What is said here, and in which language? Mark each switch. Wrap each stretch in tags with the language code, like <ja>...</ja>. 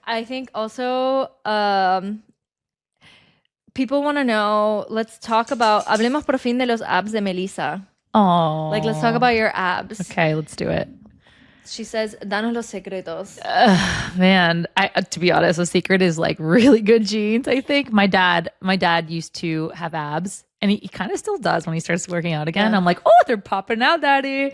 <en>I think also people want to know. Let's talk about.</en> <es>Hablemos por fin de los abs de Melissa. Oh,</es> <en>Like, let's talk about your abs. Okay, let's do it. She says,</en> <es>"Danos los secretos."</es> <en>Man, to be honest, the secret is like really good genes. I think my dad used to have abs, and he kind of still does when he starts working out again. Yeah. I'm like, oh, they're popping out, daddy.</en>